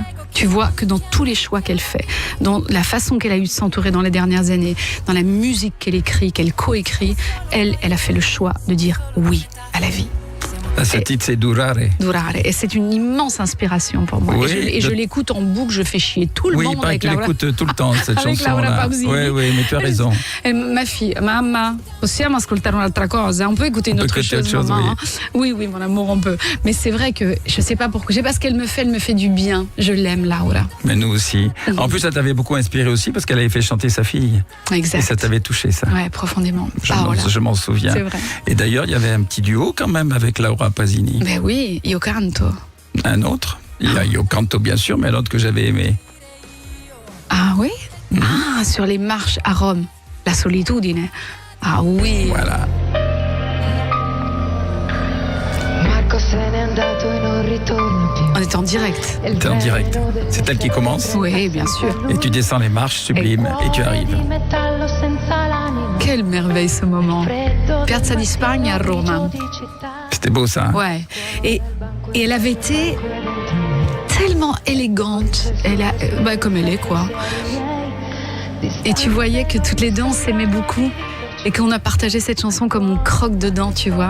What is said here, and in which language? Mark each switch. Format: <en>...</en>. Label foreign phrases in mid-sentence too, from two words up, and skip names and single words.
<fr>Tu vois que dans tous les choix qu'elle fait, dans la façon qu'elle a eu de s'entourer dans les dernières années, dans la musique qu'elle écrit, qu'elle coécrit, elle a fait le choix de dire oui à la vie. Ce titre, c'est Durare. Durare. Et c'est une immense inspiration pour moi. Oui, et je l'écoute en boucle, je fais chier tout le Oui, monde il paraît avec que tu Laura. l'écoutes tout le temps, cette Avec Laura chanson-là. Pausini. Oui, mais tu as raison. Et ma fille,</fr> <it>mamma, possiamo ascoltare un'altra cosa?</it> <fr>On peut écouter une autre chose, maman. Oui, mon amour, on peut. Mais c'est vrai que je sais pas pourquoi. Je sais pas ce qu'elle me fait. Elle me fait du bien. Je l'aime, Laura. Mais nous aussi. En plus, ça t'avait beaucoup inspiré aussi parce qu'elle avait fait chanter sa fille. Exact. Et ça t'avait touché, ça. Ouais, profondément. Je m'en souviens. C'est vrai. Et d'ailleurs, il y avait un petit duo quand même avec Laura Pausini. Ben oui, Io canto. Un autre. Il y a Io canto, bien sûr, mais l'autre que j'avais aimé. Ah oui? Ah, sur les marches à Rome. La solitudine. Ah oui. Voilà. On est en direct. T'es en direct. C'est elle qui commence. Oui, bien sûr. Et tu descends les marches sublimes et tu arrives. Quelle merveille ce moment. Piazza di Spagna à Rome. C'était beau, ça. Ouais. Et elle avait été tellement élégante. Comme elle est, quoi. Et tu voyais que toutes les deux, on s'aimait beaucoup. Et qu'on a partagé cette chanson comme on croque dedans, tu vois.</fr>